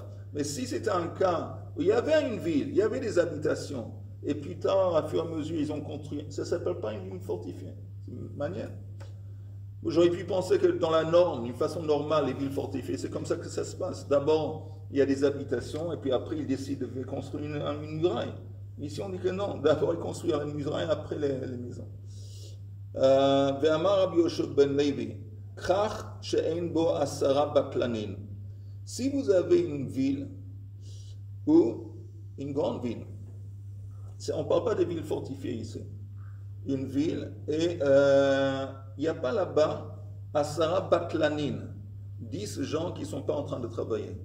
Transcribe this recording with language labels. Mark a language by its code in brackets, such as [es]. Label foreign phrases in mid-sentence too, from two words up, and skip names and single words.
[fr] Mais si c'était un cas où il y avait une ville, il y avait des habitations, et plus tard, à fur et à mesure, ils ont construit, ça ne s'appelle pas une ville fortifiée. C'est une manière. J'aurais pu penser que dans la norme, une façon normale, les villes fortifiées, c'est comme ça que ça se passe. D'abord, il y a des habitations, et puis après, ils décident de construire une muraille. Ici, on dit que non. D'abord, ils construisent la muraille, après les maisons. [he] ואמר רבי יהושע בן לוי כרך שאין בו עשרה בטלנין. [fr] Si vous avez une ville, ou une grande ville, on ne parle pas de villes fortifiées ici, une ville, et il n'y a pas là-bas [he] עשרה בטלנין, [fr] 10 gens qui ne sont pas en train de travailler.